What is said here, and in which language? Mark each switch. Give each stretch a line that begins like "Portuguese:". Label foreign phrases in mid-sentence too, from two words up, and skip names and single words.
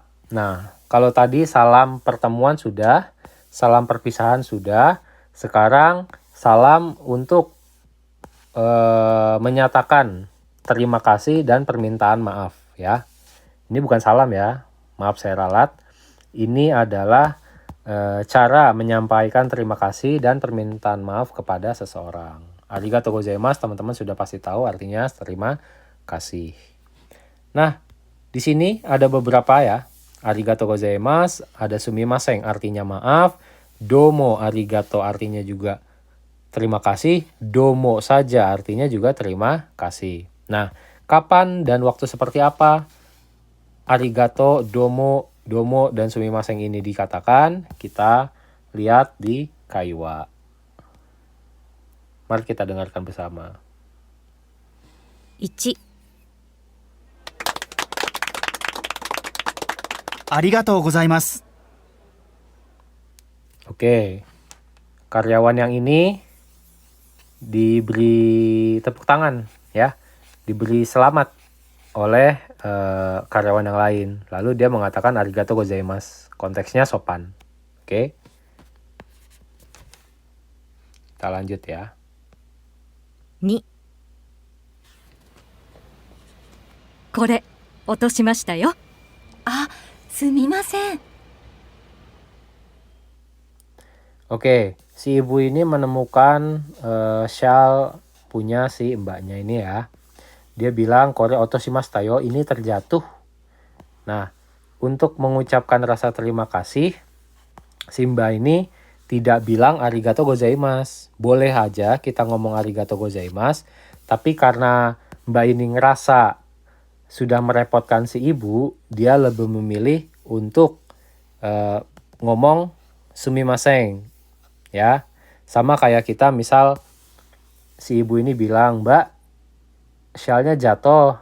Indonesian: Nah, kalau tadi salam pertemuan sudah, salam perpisahan sudah, sekarang salam untuk menyatakan terima kasih dan permintaan maaf ya. Ini bukan salam ya, maaf saya ralat. Ini adalah cara menyampaikan terima kasih dan permintaan maaf kepada seseorang.
Japanese: ありがとうございます,
Indonesian: teman-teman sudah pasti tahu artinya terima kasih. Nah, di sini ada beberapa ya.
Japanese: ありがとうございます,
Indonesian: ada sumimasen artinya maaf,
Japanese: どうもありがとう
Indonesian: artinya juga terima kasih, domo saja artinya juga terima kasih. Nah, kapan dan waktu seperti apa arigato, domo, dan sumimasen ini dikatakan? Kita lihat di kaiwa. Mari kita dengarkan bersama. 1
Japanese: ありがとうございます。
Indonesian: Oke, karyawan yang ini diberi tepuk tangan ya, diberi selamat oleh karyawan yang lain. Lalu dia mengatakan
Japanese: ありがとうございます.
Indonesian: Konteksnya sopan. Oke. Kita lanjut ya.
Japanese: 2 これ落としましたよ。あ、すみません。
Indonesian: Oke, si ibu ini menemukan shawl punya si mbaknya ini ya. Dia bilang
Japanese: これ落としましたよ,
Indonesian: ini terjatuh. Nah, untuk mengucapkan rasa terima kasih, si mbak ini tidak bilang
Japanese: ありがとうございます.
Indonesian: Boleh aja kita ngomong
Japanese: ありがとうございます,
Indonesian: tapi karena mbak ini ngerasa sudah merepotkan si ibu, dia lebih memilih untuk ngomong sumimasen. Ya, sama kayak kita misal si ibu ini bilang, Mbak, syalnya jatuh.